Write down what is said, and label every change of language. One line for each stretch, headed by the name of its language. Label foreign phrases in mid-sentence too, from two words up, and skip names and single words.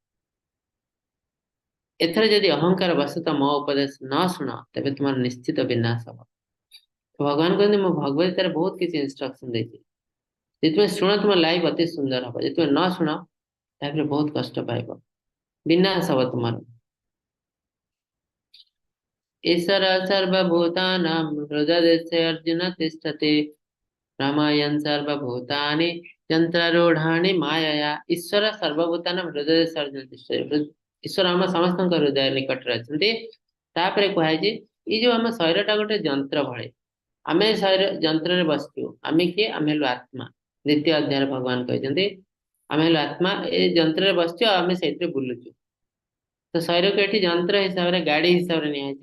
Odia: ଏଥର ଯଦି ଅହଙ୍କାର ବଶତଃ ମୋ ଉପଦେଶ ନ ଶୁଣ ତେବେ ତୁମର ନିଶ୍ଚିତ ବିନାଶ ହବ। ଭଗବାନ କହନ୍ତି ମୁଁ ଭଗବତ ଗୀତାରେ ବହୁତ କିଛି ଇନଷ୍ଟ୍ରକ୍ସନ ଦେଇଛି। ଯଦି ତୁମେ ଶୁଣ ତୁମ ଲାଇଫ ଅତି ସୁନ୍ଦର ହବ ଯଦି ତୁମେ ନ ଶୁଣ ତାହେଲେ ବହୁତ କଷ୍ଟ ପାଇବ ବିନାଶ ହବ ତୁମର।
Sanskrit: ईश्वर सर्वभूतानां हृदयस्य अर्जुन तिष्ठति रामायण सर्वभूतानि यंत्रारूढ़ानि मायया। ईश्वर सर्वभूतानां हृदयस्य अर्जुन तिष्ठति।
Odia: ईश्वर ଆମ ସମସ୍ତଙ୍କ ହୃଦୟ ନିକଟରେ ଅଛନ୍ତି। ତାପରେ କୁହାଯାଇଛି ଏଇ ଯୋଉ ଆମ ଶରୀରଟା ଗୋଟେ ଯନ୍ତ୍ର ଭଳି ଆମେ ଶରୀର ଯନ୍ତ୍ରରେ ବସିଛୁ ଆମେ କିଏ ଆମେ ହେଲୁ ଆତ୍ମା। ଦ୍ୱିତୀୟ ଅଧ୍ୟାୟରେ ଭଗବାନ କହିଛନ୍ତି ଆମେ ହେଲୁ ଆତ୍ମା ଏ ଯନ୍ତ୍ରରେ ବସିଛୁ ଆଉ ଆମେ ସେଇଥିରେ ବୁଲୁଛୁ। ତ ଶରୀରକୁ ଏଠି ଯନ୍ତ୍ର ହିସାବରେ ଗାଡି ହିସାବରେ ନିଆଯାଇଛି।